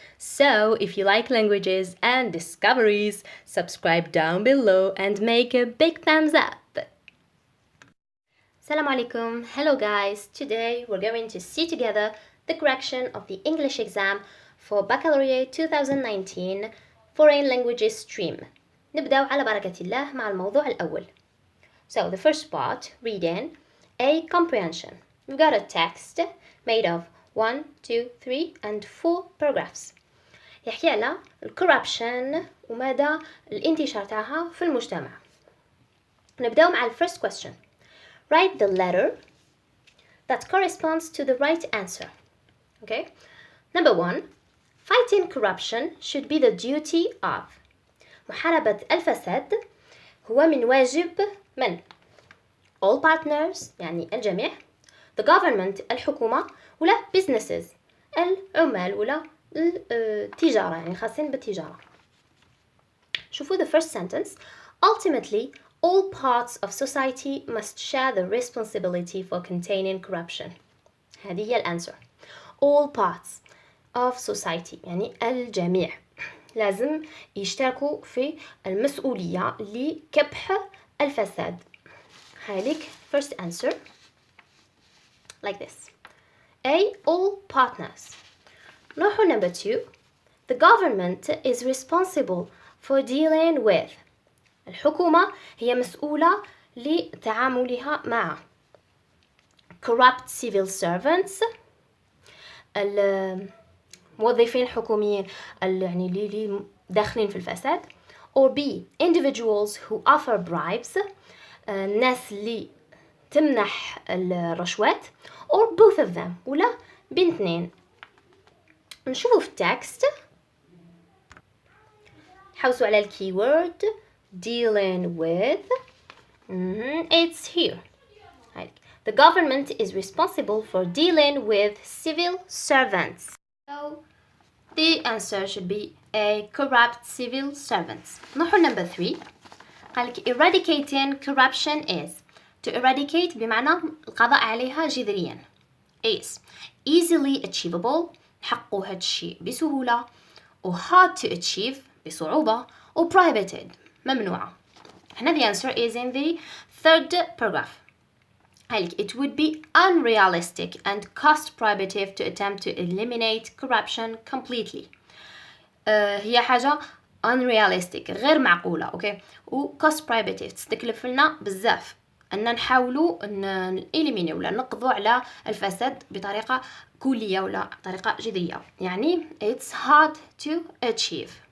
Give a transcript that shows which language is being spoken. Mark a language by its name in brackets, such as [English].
[English] So if you like languages and discoveries, subscribe down below and make a big thumbs up. [Arabic] Assalamu alaikum. [English] Hello guys. Today we're going to see together the correction of the English exam for Bachelorate 2019 Foreign Languages Stream. [Arabic] نبدأ على بركة الله مع الموضوع الأول. [English] So the first part, reading, A. Comprehension. We've got a text made of 1, 2, 3 and 4 paragraphs. [Arabic] يحكي على الcorruption ومدى الانتشار تاعها في المجتمع. نبدأ مع [English] the first question. Write the letter that corresponds to the right answer. Okay? Number 1. Fighting corruption should be the duty of. [Arabic] محاربة الفساد هو من واجب من؟ [English] All partners [Arabic] يعني الجميع. [English] The government [Arabic] الحكومة ولا businesses العمال ولا التجارة يعني خاصين بالتجارة. شوفوا [English] the first sentence. Ultimately, all parts of society must share the responsibility for containing corruption. [Arabic] هذه هي الأنسر. All parts of society يعني الجميع لازم يشتركوا في المسؤولية لكبح الفساد. هالك [English] first answer like this. A. All partners. [Arabic] نروح [English] number 2. The government is responsible for dealing with. [Arabic] الحكومة هي مسؤولة لتعاملها مع [English] corrupt civil servants [Arabic] الموظفين الحكوميين يعني اللي داخلين في الفساد. [English] or B. individuals who offer bribes [Arabic] الناس اللي تمنح الرشوات [English] or both of them [Arabic] ولا بين اثنين. نشوفوا في التكست حوسوا على الكيورد [English] dealing with. It's here. The government is responsible for dealing with civil servants. So the answer should be a corrupt civil servants. [Arabic] نروح [English] number 3. [Arabic] قالك [English] eradicating corruption is. To eradicate [Arabic] بمعنى القضاء عليها جذريا. [English] is easily achievable [Arabic] نحققوا هاد الشيء بسهولة [English] or hard to achieve [Arabic] بصعوبة [English] or prohibited [Arabic] ممنوعة. هنا [English] the answer is in the third paragraph. It would be unrealistic and cost prohibitive to attempt to eliminate corruption completely. [Arabic] هي حاجة unrealistic غير معقولة أوكي و [English] cost prohibitive [Arabic] تستكلف لنا بزاف أن نحاولوا أن elimine ولا نقضوا على الفساد بطريقة كلية ولا طريقة جذرية يعني [English] it's hard to achieve.